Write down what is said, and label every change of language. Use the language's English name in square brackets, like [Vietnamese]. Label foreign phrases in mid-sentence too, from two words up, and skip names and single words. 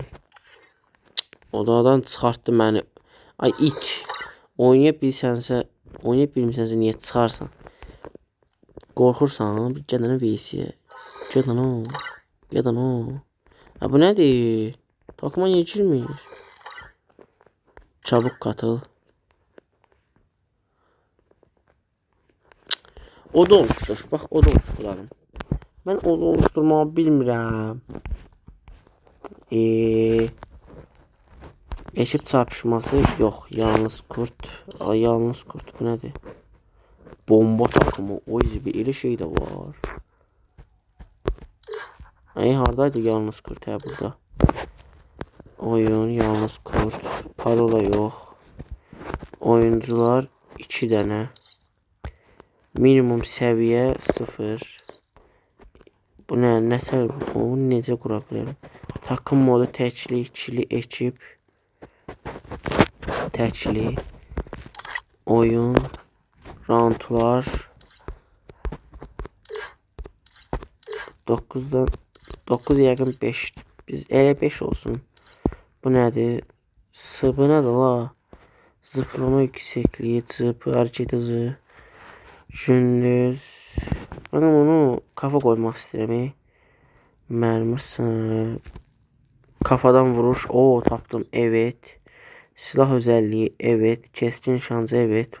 [Azerbaijani] Odadan çıxartdı məni. Ay it. Oynaya bilmirsənsə niyə çıxarsan? Qorxursan? Bir gələnə VC-yə. Gələn o. Bu nədir? Takıma niyə girmir? [Turkish] Çabuk katıl. Oda oluştur. Bax oda oluşturalım. [Azerbaijani] Mən oda oluşturmağı bilmirəm. [Turkish] Eşit çarpışması yok. Yalnız kurt. Yalnız kurt bu nedir? bomba takımı. [Azerbaijani] O bir elə şey də var. Ay hardaydı [Turkish] yalnız kurt [Azerbaijani] ha burada. [Turkish] Oyun yalnız kurt. Parola yox. [Azerbaijani] Oyuncular 2 dənə. Minimum səviyyə 0. Bu nə tər bu? Necə qura bilərəm? [Turkish] Takım modu təkli, ikili, ekip. [Azerbaijani] Təkli. Oyun. Roundlar. 9'dan 9 yəqin 5. Biz elə 5 olsun. Bu nədir? Sıbı nədir la? [Turkish] Zıplama yüksekliği, zıpı, hareket hızı. Gündüz. Ben onu kafa koymak istedim. Mermi sınırı. Kafadan vuruş. [Azerbaijani] O tapdım. [Turkish] Evet. Silah özelliği. Evet. Keskin şansı. Evet.